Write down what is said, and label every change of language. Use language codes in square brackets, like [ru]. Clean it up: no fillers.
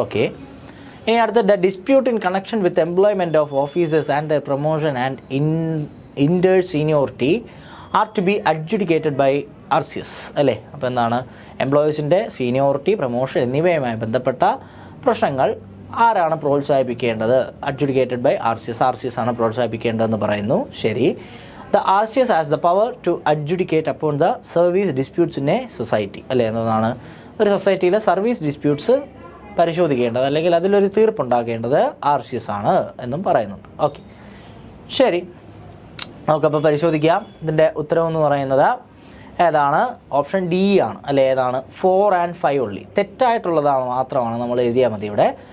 [en] Okay, ഇനി അടുത്ത, the dispute in connection with employment of officers and the promotion and inter seniority are to be adjudicated by RCS. [ml] അല്ലേ, അപ്പോൾ എന്താണ്? എംപ്ലോയീസിൻ്റെ seniority, promotion എന്നിവയുമായി ബന്ധപ്പെട്ട പ്രശ്നങ്ങൾ ആരാണ് പ്രോത്സാഹിപ്പിക്കേണ്ടത്? അഡ്ജുഡിക്കേറ്റഡ് ബൈ RCS ആണ് പ്രോത്സാഹിപ്പിക്കേണ്ടതെന്ന് പറയുന്നു. ശരി. [en] The RCS has the power to adjudicate upon the service disputes in a society. [ml] അല്ലേ, എന്നതാണ്? ഒരു സൊസൈറ്റിയിലെ സർവീസ് ഡിസ്പ്യൂട്ട്സ് പരിശോധിക്കേണ്ടത് അല്ലെങ്കിൽ അതിലൊരു തീർപ്പുണ്ടാക്കേണ്ടത് RCS ആണ് എന്നും പറയുന്നുണ്ട്. ഓക്കെ, ശരി, നമുക്കപ്പോൾ പരിശോധിക്കാം. ഇതിൻ്റെ ഉത്തരവെന്ന് പറയുന്നത് ഏതാണ്? ഓപ്ഷൻ ഡി ആണ്. അല്ലേ, ഏതാണ്? 4 and 5 ഉള്ളി. തെറ്റായിട്ടുള്ളതാണ് മാത്രമാണ് നമ്മൾ എഴുതിയാൽ മതി ഇവിടെ.